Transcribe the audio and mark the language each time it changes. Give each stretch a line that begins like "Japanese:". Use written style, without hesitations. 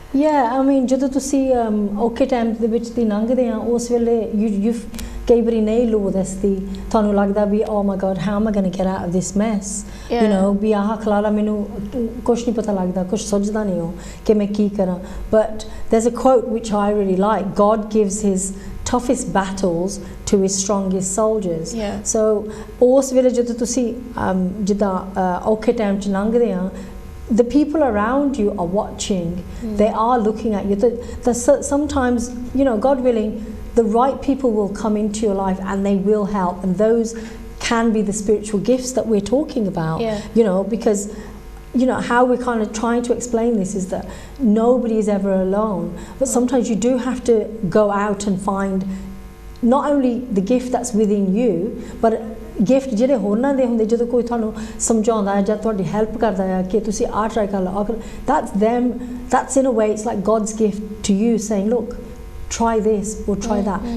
English: Yeah, I mean,
Punjabi: ਜਦੋਂ ਤੁਸੀਂ ਔਖੇ ਟਾਈਮ ਦੇ ਵਿੱਚ ਦੀ ਲੰਘਦੇ ਆ ਉਸ ਵੇਲੇ you ਕਈ ਵਾਰੀ ਨਹੀਂ ਲੋ ਦੱਸਦੀ ਤੁਹਾਨੂੰ ਲੱਗਦਾ ਵੀ
English: oh my god how am I going to get out of this mess,
Punjabi: you know, ਵੀ ਆਹ ਖਲਾਰਾ ਮੈਨੂੰ ਕੁਝ ਨਹੀਂ ਪਤਾ ਲੱਗਦਾ ਕੁਝ ਸੋਚਦਾ ਨਹੀਂ ਹੋ ਕਿ ਮੈਂ ਕੀ ਕਰਾਂ.
English: But there's a quote which I really like. God gives his toughest battles to his strongest soldiers.
Punjabi: So ਉਸ ਵੇਲੇ ਜਦੋਂ ਤੁਸੀਂ ਜਿੱਦਾਂ ਔਖੇ ਟਾਈਮ ਚ ਲੰਘਦੇ ਆ,
English: the people around you are watching. They are looking at you. Sometimes, you know, God willing, the right people will come into your life and they will help, and those can be the spiritual gifts that we're talking about. You know, because you know how we're kind of trying to explain this is that nobody is ever alone, but sometimes you do have to go out and find not only the gift that's within you, but gift
Punjabi: ਜਿਹੜੇ ਹੋਰਨਾਂ ਦੇ ਹੁੰਦੇ ਜਦੋਂ ਕੋਈ ਤੁਹਾਨੂੰ ਸਮਝਾਉਂਦਾ ਹੈ ਜਾਂ ਤੁਹਾਡੀ ਹੈਲਪ ਕਰਦਾ ਹੈ ਕਿ ਤੁਸੀਂ ਆਹ ਟਰਾਈ ਕਰ ਲਓ,
English: that's them, that's in a way it's like God's gift to you saying look, try this or try that.